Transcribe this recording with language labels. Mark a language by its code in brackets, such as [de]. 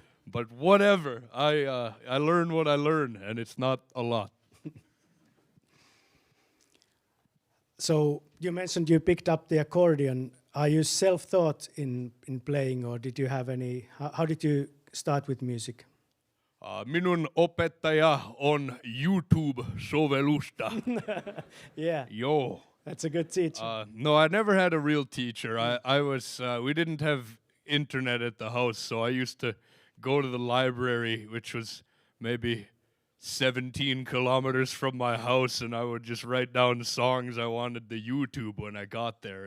[en] But whatever, I learn what I learn, and it's not a lot. So you mentioned you picked up the accordion. Are you self-taught in playing, or did you have any? How did you start with music? [fi] Minun opettaja on YouTube-sovellusta. [en] Yeah. [fi] Joo. [en] That's a good teacher. No, I never had a real teacher. We didn't have internet at the house, so I used to go to the library, which was maybe 17 kilometers from my house, and I would just write down the songs I wanted to YouTube when I got there.